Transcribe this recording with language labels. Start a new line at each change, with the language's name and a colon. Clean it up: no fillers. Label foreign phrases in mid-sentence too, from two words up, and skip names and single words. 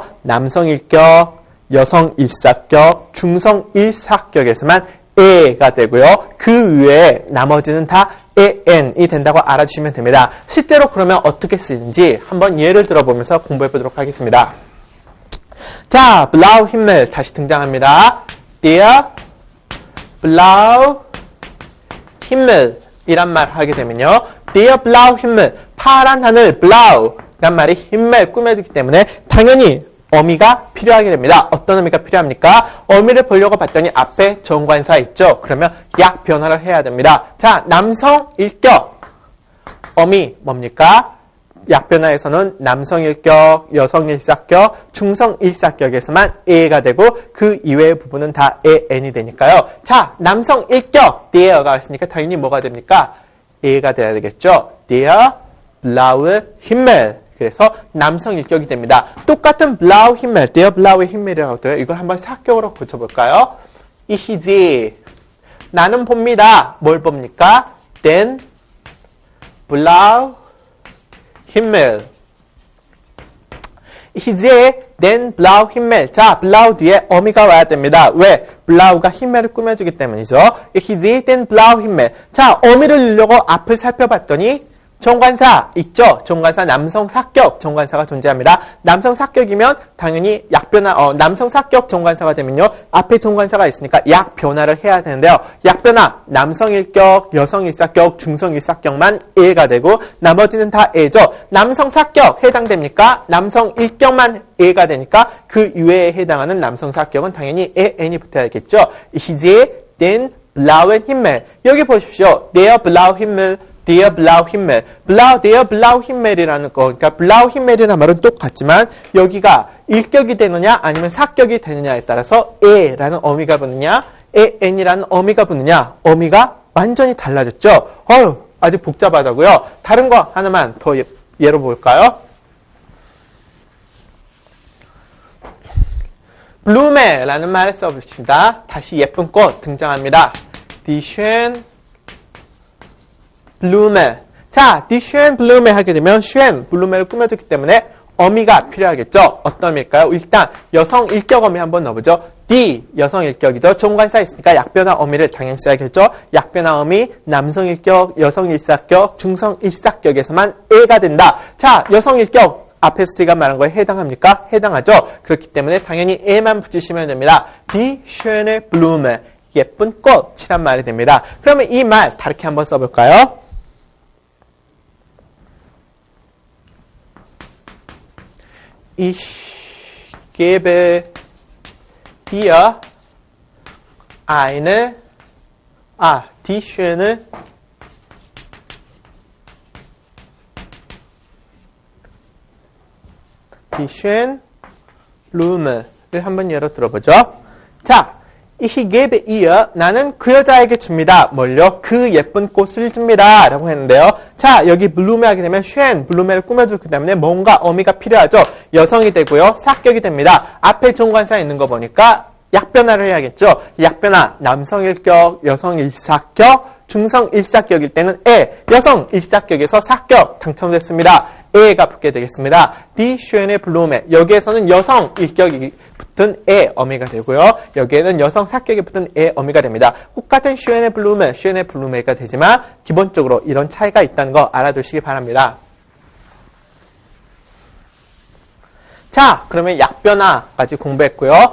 Korean: 남성 일격, 여성 일사격, 중성 일사격에서만 에가 되고요. 그 외에 나머지는 다 en이 된다고 알아주시면 됩니다. 실제로 그러면 어떻게 쓰는지 한번 예를 들어보면서 공부해 보도록 하겠습니다. 자,
German: blau Himmel
Korean: 다시 등장합니다.
German: Der blau Himmel
Korean: 이란 말을 하게 되면요.
German: Der blaue Himmel,
Korean: 파란 하늘, blau 이란 말이 Himmel 꾸며주기 때문에 당연히 어미가 필요하게 됩니다. 어떤 어미가 필요합니까? 어미를 보려고 봤더니 앞에 정관사 있죠. 그러면 약 변화를 해야 됩니다. 자, 남성 일격 어미 뭡니까? 약 변화에서는 남성 일격, 여성 일사격, 중성 일사격에서만 에가 되고 그 이외의 부분은 다 n이 되니까요. 자, 남성 일격 der가 있으니까 당연히 뭐가 됩니까? 에가 돼야 되겠죠.
German: Der blaue Himmel.
Korean: 그래서 남성 일격이 됩니다. 똑같은
German: blaue Himmel, der blaue Himmel
Korean: 이라고 하더라고요. 이걸 한번 사격으로 고쳐볼까요?
German: Ich sehe.
Korean: 나는 봅니다. 뭘 봅니까?
German: Den blaue Himmel. Ich sehe den blaue Himmel.
Korean: 자, blau 뒤에 어미가 와야 됩니다. 왜? blau가 Himmel을 꾸며주기 때문이죠.
German: Ich sehe den blaue Himmel.
Korean: 자, 어미를 넣으려고 앞을 살펴봤더니 정관사 있죠? 정관사 남성 사격 정관사가 존재합니다. 남성 사격이면 당연히 약변화, 남성 사격 정관사가 되면요. 앞에 정관사가 있으니까 약변화를 해야 되는데요. 약변화, 남성 일격, 여성 일사격, 중성 일사격만 에가 되고 나머지는 다 에죠. 남성 사격 해당됩니까? 남성 일격만 에가 되니까 그 이외에 해당하는 남성 사격은 당연히 n이 붙어야겠죠.
German: Ich sehe den blauen Himmel.
Korean: 여기 보십시오.
German: Der blaue Himmel. Der blaue Himmel. der blaue Himmel
Korean: 이라는 거, 그러니까
German: blaue Himmel
Korean: 이라는 말은 똑같지만 여기가 일격이 되느냐 아니면 사격이 되느냐에 따라서 에라는 어미가 붙느냐, n이라는 어미가 붙느냐, 어미가 완전히 달라졌죠. 아주 복잡하다고요. 다른 거 하나만 더 예로 볼까요? Blume라는 말을 써봅시다. 다시 예쁜 꽃 등장합니다.
German: Die schön Blume.
Korean: 자,
German: die schön Blume
Korean: 하게 되면
German: schön Blume
Korean: 를 꾸며줬기 때문에 어미가 필요하겠죠. 어떤 어미일까요? 일단 여성 일격 어미 한번 넣어보죠. die 여성 일격이죠. 정관사 있으니까 약변화 어미를 당연히 써야겠죠. 약변화 어미 남성 일격, 여성 일사격, 중성 일사격에서만 에가 된다. 자, 여성 일격 앞에서 제가 말한 거에 해당합니까? 해당하죠. 그렇기 때문에 당연히 에만 붙이시면 됩니다.
German: die schöne Blume.
Korean: 예쁜 꽃이란 말이 됩니다. 그러면 이 말 다르게 한번 써볼까요?
German: Ich gebe dir eine, die schöne Blume를
Korean: 한번 예로 들어보죠. 자,
German: Ich gebe ihr,
Korean: 나는 그 여자에게 줍니다. 뭘요? 그 예쁜 꽃을 줍니다. 라고 했는데요. 자, 여기 블루메 하게 되면 schön, 블루메를 꾸며주기 때문에 뭔가 어미가 필요하죠. 여성이 되고요. 사격이 됩니다. 앞에 정관사 있는 거 보니까 약변화를 해야겠죠. 약변화, 남성 일격, 여성 일사격, 중성 일사격일 때는 여성 일사격에서 사격 당첨됐습니다. 에가 붙게 되겠습니다.
German: Die schöne Blume.
Korean: 여기에서는 여성 일격이 붙은 어미가 되고요. 여기에는 여성 사격이 붙은 어미가 됩니다. 똑같은
German: schöne Blume, schöne Blume
Korean: 가 되지만 기본적으로 이런 차이가 있다는 거 알아두시기 바랍니다. 자, 그러면 약변화까지 공부했고요.